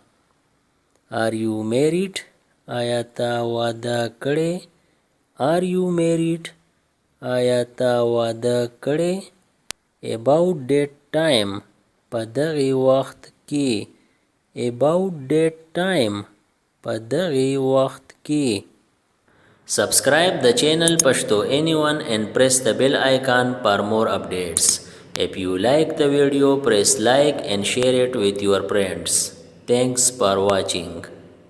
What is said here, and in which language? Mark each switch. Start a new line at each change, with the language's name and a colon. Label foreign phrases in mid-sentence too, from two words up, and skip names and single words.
English: Are you married?
Pashto: آیا تا واده کړی.
English: Are you married?
Pashto: آیا تا واده کړی.
English: About that time.
Pashto: په دغې وخت کې.
English: About that time.
Pashto: په دغې وخت کې.
English: Subscribe the channel Pashto Anyone and press the bell icon for more updates. If you like the video, press like and share it with your friends. Thanks for watching.